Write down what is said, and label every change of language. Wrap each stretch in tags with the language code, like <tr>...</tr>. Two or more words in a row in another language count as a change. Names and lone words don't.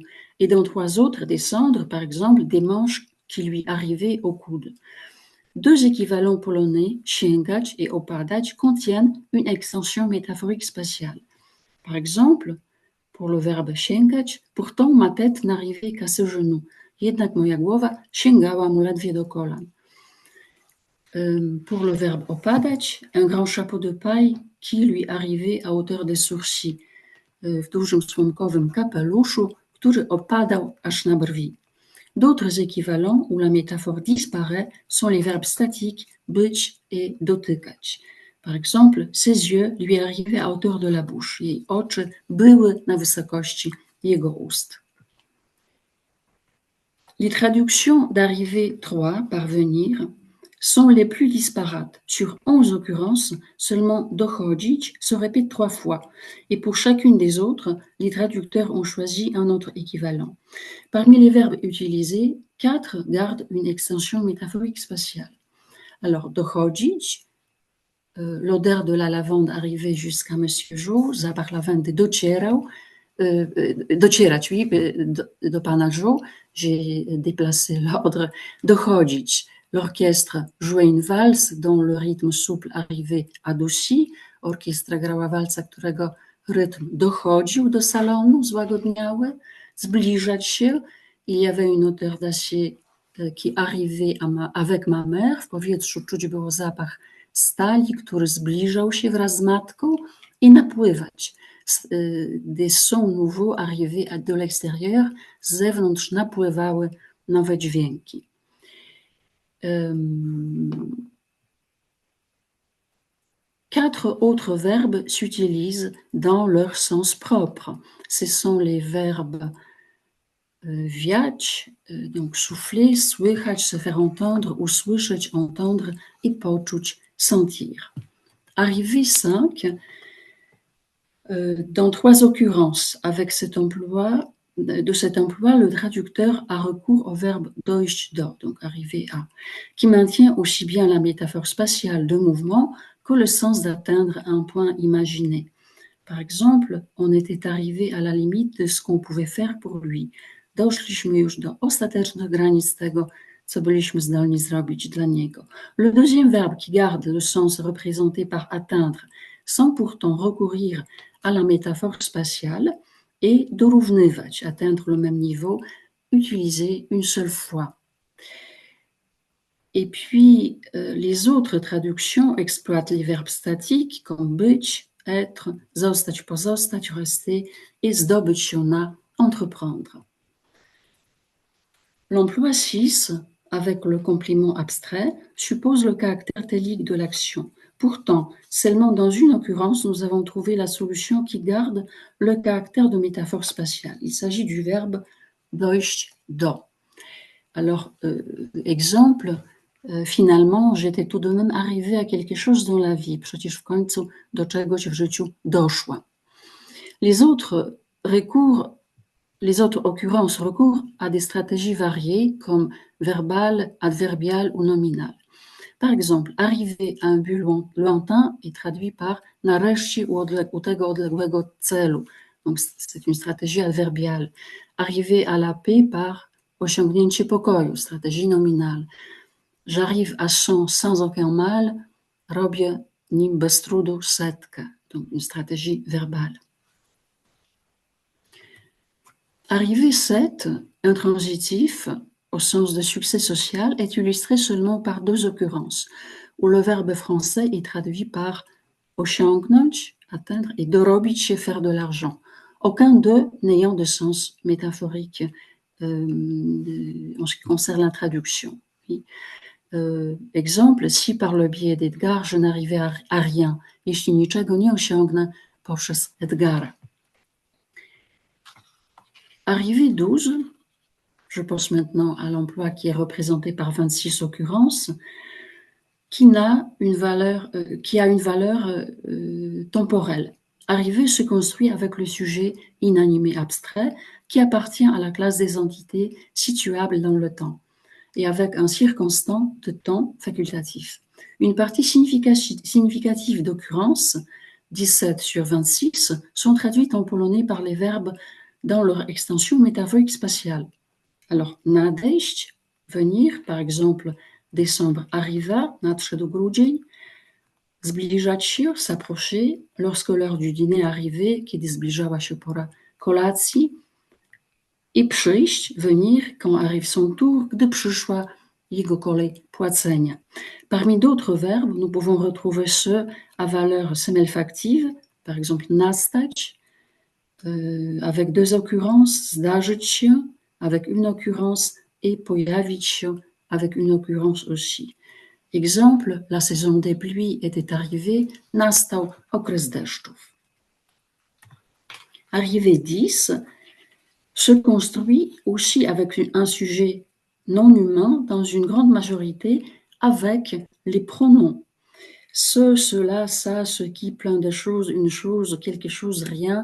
<fr>Et dans 3 autres, descendre, par exemple, des manches qui lui arrivaient au coude. 2 équivalents polonais, sięgać et opadać, contiennent une extension métaphorique spatiale. Par exemple, pour le verbe sięgać, pourtant ma tête n'arrivait qu'à ses genoux.</fr> <pl>Jednak moja głowa sięgała mu ledwie do kolan.</pl> <fr>Pour le verbe opadać, un grand chapeau de paille qui lui arrivait à hauteur des sourcils.</fr> <pl>W dużym słomkowym kapeluszu, który opadał aż na brwi.</pl> <fr>D'autres équivalents où la métaphore disparaît sont les verbes statiques być et dotykać. Par exemple, ses yeux lui arrivaient à hauteur de la bouche.</fr> <pl>Jej oczy były na wysokości jego ust.</pl> <fr>Les traductions d'arriver 3, parvenir, sont les plus disparates. Sur 11 occurrences, seulement dochodzić se répète 3 fois. Et pour chacune des autres, les traducteurs ont choisi un autre équivalent. Parmi les verbes utilisés, 4 gardent une extension métaphorique spatiale. Alors, dochodzić, l'odeur de la lavande arrivait jusqu'à Monsieur Jo,</fr> <pl>zapach lawendy docierał, docierać, oui, do pana Jo,</pl> <fr>j'ai déplacé l'ordre, dochodzić. L'orchestre jouait une valse dont le rythme souple arrivait adouci.</fr> <pl>Orkiestra grała walca, którego rytm dochodził do salonu, złagodniały, zbliżać się.</pl> <fr>Il y avait une odeur d'acier qui arrivait avec ma mère.</fr> <pl>W powietrzu czuć było zapach stali, który zbliżał się wraz z matką i napływać.</pl> <fr>Des sons nouveaux arrivaient de l'extérieur.</fr> <pl>Z zewnątrz napływały nowe dźwięki.</pl> <fr>Quatre autres verbes s'utilisent dans leur sens propre. Ce sont les verbes wiać, donc souffler, słychać, se faire entendre, ou słyszeć, entendre, et poczuć, sentir. Arrivé 5, dans 3 occurrences, avec cet emploi, le traducteur a recours au verbe</fr> <pl>dojść do,</pl> <fr>donc arriver à, qui maintient aussi bien la métaphore spatiale de mouvement que le sens d'atteindre un point imaginé. Par exemple, on était arrivé à la limite de ce qu'on pouvait faire pour lui.</fr> <pl>Doszliśmy już do ostatecznych granic tego, co byliśmy zdolni zrobić dla niego.</pl> <fr>Le deuxième verbe qui garde le sens représenté par atteindre, sans pourtant recourir à la métaphore spatiale, est dorównywać, atteindre le même niveau, utilisé une seule fois. Et puis, les autres traductions exploitent les verbes statiques comme być, être,</fr> <pl>zostać, pozostać,</pl> <fr>rester, et</fr> <pl>zdobyć się na,</pl> <fr>entreprendre. L'emploi 6, avec le complément abstrait, suppose le caractère télique de l'action. Pourtant, seulement dans une occurrence, nous avons trouvé la solution qui garde le caractère de métaphore spatiale. Il s'agit du verbe</fr> <pl>dojść do.</pl> <fr>Alors, exemple, finalement, j'étais tout de même arrivée à quelque chose dans la vie.</fr> <pl>Przecież w końcu do czegoś w życiu doszłam.</pl> <fr>Les autres occurrences recourent à des stratégies variées comme verbale, adverbiale ou nominale. Par exemple, arriver à un but lointain est traduit par</fr> <pl>nareszcie u tego odległego celu.</pl> <fr>Donc, c'est une stratégie adverbiale. Arriver à la paix par</fr> <pl>osiągnięcie pokoju,</pl> <fr>stratégie nominale. J'arrive à 100 sans aucun mal,</fr> <pl>robię nim bez trudu setkę.</pl> <fr>Donc, une stratégie verbale. Arrivé 7, intransitif, au sens de succès social, est illustré seulement par 2 occurrences, où le verbe français est traduit par osiągnąć, atteindre, et</fr> <pl>dorobić się,</pl> <fr>faire de l'argent. Aucun d'eux n'ayant de sens métaphorique en ce qui concerne la traduction. Exemple, si par le biais d'Edgar je n'arrivais à rien,</fr> <pl>jeśli niczego nie osiągnę poprzez Edgara.</pl> <fr>Arrivé 12, je pense maintenant à l'emploi qui est représenté par 26 occurrences, qui a une valeur temporelle. Arrivé se construit avec le sujet inanimé abstrait qui appartient à la classe des entités situables dans le temps et avec un circonstant de temps facultatif. Une partie significative d'occurrences, 17 sur 26, sont traduites en polonais par les verbes dans leur extension métaphorique spatiale. Alors, nadejść, venir, par exemple, décembre arriva,</fr> <pl>nadszedł grudzień, zbliżać się,</pl> <fr>s'approcher, lorsque l'heure du dîner arrivait,</fr> <pl>kiedy zbliżała się pora kolacji, i przyjść,</pl> <fr>venir, quand arrive son tour,</fr> <pl>gdy przyszła jego kolej płacenia.</pl> <fr>Parmi d'autres verbes, nous pouvons retrouver ceux à valeur semelfactive, par exemple nastać, avec 2 occurrences,</fr> <pl>zdarzyć się,</pl> <fr>avec une occurrence, et</fr> <pl>pojawić się,</pl> <fr>avec une occurrence aussi. Exemple, la saison des pluies était arrivée,</fr> <pl>nastał okres deszczów.</pl> <fr>Arrivé 10 se construit aussi avec un sujet non humain dans une grande majorité avec les pronoms. Ce, cela, ça, ce qui, plein de choses, une chose, quelque chose, rien.</fr>